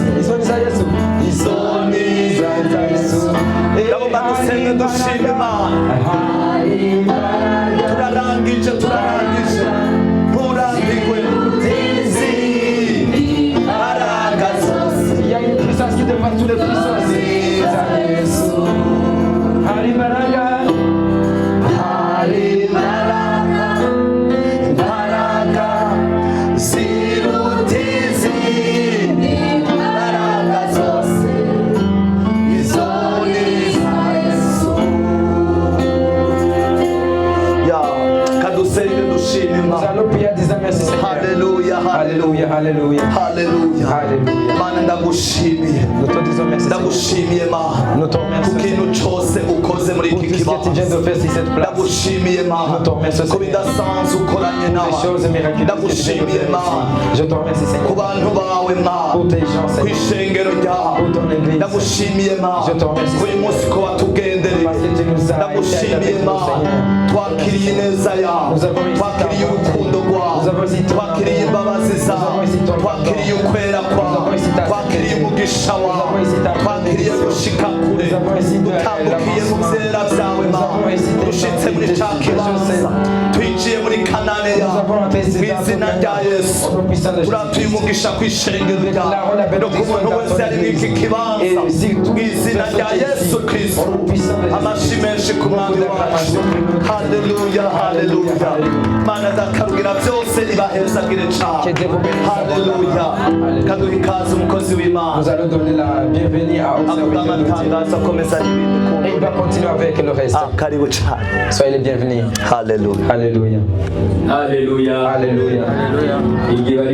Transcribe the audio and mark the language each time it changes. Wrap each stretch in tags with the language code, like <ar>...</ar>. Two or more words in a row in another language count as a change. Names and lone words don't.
<rw>Izo ni iza Yesu. Izo ni iza Yesu. Ndabona dusenge dushime Imana. Turarangije, turarangije. Nturambirwe izindi imbaraga zose.</rw> <fr>Il y a une puissance qui dépasse toutes les puissances.</fr> <rw>Iza Yesu. Hari imbaraga, hari imbaraga, imbaraga ziruta izindi imbaraga zose. Izo ni iza Yesu. Ya, kadusenge dushime</rw> <fr>Nous</fr> <rw>Imana.</rw> <fr>allons prier en disant merci Seigneur.</fr> <rw>Haleluya, haleluya,</rw> <fr>Alléluia, alléluia.</fr> <rw>haleluya.</rw> <fr>Alléluia.</fr> <rw>Mana ndagushimiye.</rw> <fr>Nous te disons merci Seigneur.</fr> <rw>Ndagushimiye Mana.</rw> <fr>Nous te remercions</fr> <rw>Ku kintu cyose ukoze muri</rw> <fr>pour</fr> <rw>iki</rw> <fr>tout ce que tu viens</fr> <rw>kibanza.</rw> <fr>de faire sur cette place.</fr> <rw>Ndagushimiye Mana.</rw> <fr>Nous te remercions</fr> <rw>Ku bidasanzwe ukoranye</rw> <fr>Les</fr> <rw>nawe.</rw> <fr>choses miraculeuses que tu viens de</fr> <rw>Ndagushimiye</rw> <fr>faire</fr> <rw>Mana.</rw> <fr>ici. Je te remercie</fr> <rw>Ku</rw> <fr>Seigneur.</fr> <rw>bantu bawe Mana.</rw> <fr>Pour tes gens</fr> <rw>Ku</rw> <fr>Seigneur.</fr> <rw>ishengero ryawe.</rw> <fr>Pour ton église.</fr> <rw>Ndagushimiye Mana.</rw> <fr>Je te remercie,</fr> <rw>Kuri munsi ko watugendereye.</rw> <fr>Parce que tu nous as</fr> <rw>Ndagushimiye</rw> <fr>été avec nous,</fr> <rw>Mana.</rw> <fr>Seigneur.</fr> <rw>Twakiriye ineza yawe.</rw> <fr>Nous avons ici ta</fr> <rw>Twakiriye</rw> <fr>bonté.</fr> <rw>urukundo rwawe.</rw> <fr>Nous avons ici ton</fr> <rw>Twakiriye</rw> <fr>amour.</fr> <rw>imbabazi</rw> <fr>Nous</fr> <rw>zawe.</rw> <fr>avons ici ton</fr> <rw>Twakiriye</rw> <fr>pardon.</fr> <rw>ukwera</rw> <fr>Nous</fr> <rw>kwawe.</rw> <fr>avons ici ta</fr> <rw>Twakiriye</rw> <fr>sainteté.</fr> <rw>umugisha</rw> <fr>Nous</fr> <rw>wawe.</rw> <fr>avons ici ta</fr> <rw>Twakiriye</rw> <fr>bénédiction.</fr> <rw>gushika kure.</rw> <fr>Nous avons ici de</fr> <rw>Dutambukiye mu</rw> <fr>l'avancement.</fr> <rw>byera byawe</rw> <fr>Nous</fr> <rw>Mana.</rw> <fr>avons ici tes</fr> <rw>Dushitse muri</rw> <fr>tes</fr> <rw>ca kibanza. Twinjiye muri kanane</rw> <fr>Nous</fr> <rw>yawe.</rw> <fr>avons entré</fr> <rw>Mu izina rya Yesu.</rw> <fr>au nom puissant de</fr> <rw>Turatuye</rw> <fr>Jésus.</fr> <rw>umugisha ku ishengero</rw> <fr>Nous déclarons la</fr> <rw>ryawe. No ku</rw> <fr>bénédiction</fr> <rw>muntu</rw> <fr>dans</fr> <rw>wese</rw> <fr>ton</fr> <rw>ari muri iki</rw> <fr>église.</fr> <rw>kibanza.</rw> <fr>Et si tout</fr> <rw>Mu izina rya Yesu Kristo.</rw> <fr>au nom puissant de Jésus.</fr> <rw>Amashyi menshi ku mwami wacu. Haleluya, haleluya. Mana dakarugira byose ibahezagire cyane. Haleluya. Kaduha ikaze umukozi w'Imana.</rw> <fr>Nous allons donner la bienvenue à</fr> <rw>Avuga</rw> <fr>Observer de Dieu.</fr> <rw>amatangazo akomeza n'ibindi</rw> <fr>Et il va continuer avec le reste.</fr> <rw>karibu cyane.</rw> <fr>Soyez les bienvenus.</fr> <rw>Haleluya.</rw> <fr>Alléluia. Alléluia. Alléluia. Alléluia.</fr>